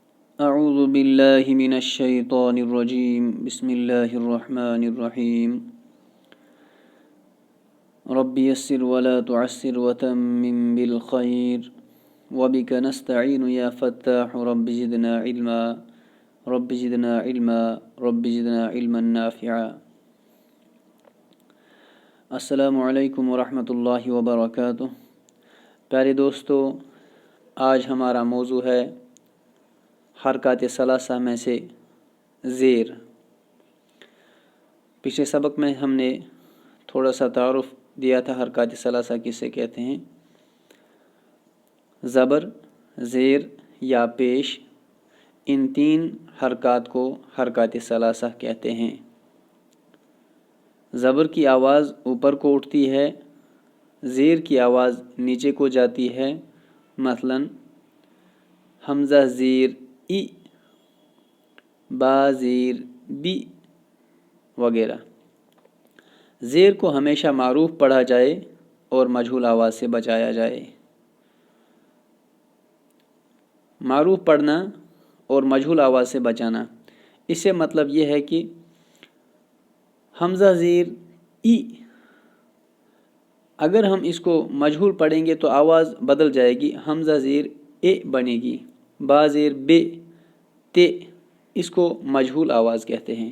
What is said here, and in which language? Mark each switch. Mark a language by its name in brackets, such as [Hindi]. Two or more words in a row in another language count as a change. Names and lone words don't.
[Arabic] اعوذ باللہ من الشیطان الرجیم بسم اللہ الرحمن الرحیم رب یسر ولا تعسر وتمم بالخیر وبک نستعین یا فتاح رب زدنا علما رب زدنا علما رب زدنا علما نافعا۔ السلام علیکم ورحمۃ اللہ وبرکاتہ۔ [Urdu] پیارے دوستو، آج ہمارا موضوع ہے حرکات ثلاثہ میں سے زیر۔ پچھلے سبق میں ہم نے تھوڑا سا تعارف دیا تھا حرکات ثلاثہ کسے کہتے ہیں۔ زبر، زیر یا پیش، ان تین حرکات کو حرکات ثلاثہ کہتے ہیں۔ زبر کی آواز اوپر کو اٹھتی ہے، زیر کی آواز نیچے کو جاتی ہے، مثلاً حمزہ زیر ای، با زیر بی وغیرہ۔ زیر کو ہمیشہ معروف پڑھا جائے اور مجہول آواز سے بچایا جائے۔ معروف پڑھنا اور مجہول آواز سے بچانا، اس سے مطلب یہ ہے کہ حمزہ زیر ای، اگر ہم اس کو مجہول پڑھیں گے تو آواز بدل جائے گی، حمزہ زیر اے بنے گی، با زیر بے تے، اس کو مجہول آواز کہتے ہیں۔